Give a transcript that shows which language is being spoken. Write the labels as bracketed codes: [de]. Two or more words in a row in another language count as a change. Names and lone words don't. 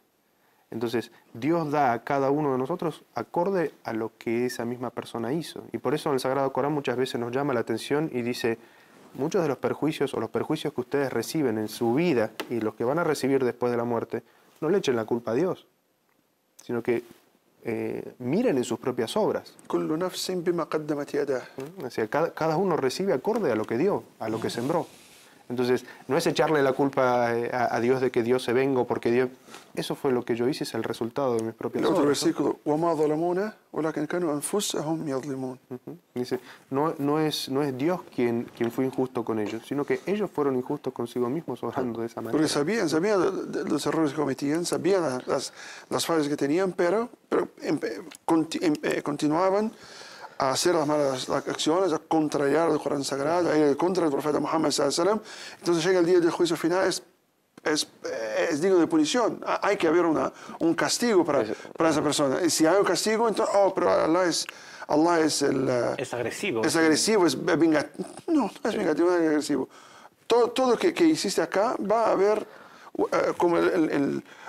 [es] Entonces, Dios da a cada uno de nosotros acorde a lo que esa misma persona hizo. Y por eso en el Sagrado Corán muchas veces nos llama la atención y dice, muchos de los perjuicios o los perjuicios que ustedes reciben en su vida y los que van a recibir después de la muerte, no le echen la culpa a Dios, sino que miren en sus propias obras. [ar] كل نفس بما قدمت يداه. [es] O sea, cada uno recibe acorde a lo que dio, a lo que sembró. Entonces, no es echarle la culpa a Dios de que Dios se venga porque Dios... Eso fue lo que yo hice, es el resultado de mis propias El otro obras. versículo, [ar] وما ظلمونا ولكن كانوا أنفسهم يظلمون. [es] Dice, no es Dios quien fue injusto con ellos, sino que ellos fueron injustos consigo mismos obrando de esa manera. Porque sabían de los errores que cometían, sabían las fallas que tenían, pero continuaban a hacer las malas acciones, a contrariar el Corán Sagrado, a ir contra el profeta Muhammad [ar] صلى الله عليه وسلم. [es] Entonces llega el día del juicio final, es digno de punición. Hay que haber un castigo para esa persona. Y si hay un castigo, entonces, pero Allah es Es agresivo. Es agresivo, es vengativo. No es vengativo, no es agresivo. Todo lo que hiciste acá va a haber como el